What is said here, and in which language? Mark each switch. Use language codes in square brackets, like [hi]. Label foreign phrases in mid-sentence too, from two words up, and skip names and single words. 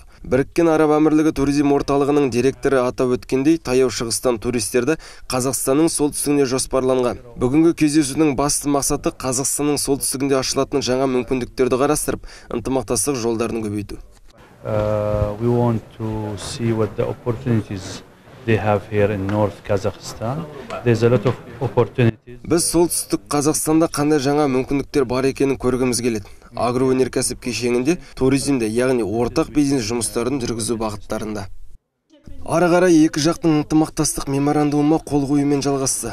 [kk] Біріккен Араб Әмірлігі туризм орталығының директоры атап өткендей, таяу шығыстан туристерді Қазақстанның солтүстігіне жоспарланған. Бүгінгі кездесудің басты мақсаты Қазақстанның солтүстігінде ашылатын жаңа мүмкіндіктерді қарастырып, ынтымақтастық жолдарын көбейту. [en] We want to see what the opportunities they have here in North Kazakhstan. There's a lot of opportunities. [kk] Біз солтүстік Қазақстанда қандай жаңа мүмкіндіктер бар екенін көргіміз келеді. Агроөнеркәсіп кешенінде, туризмде, яғни ортақ бизнес жұмыстарын жүргізу бағыттарында. Ары қарай екі жақтың ынтымақтастық меморандумына қол қоюмен жалғасты.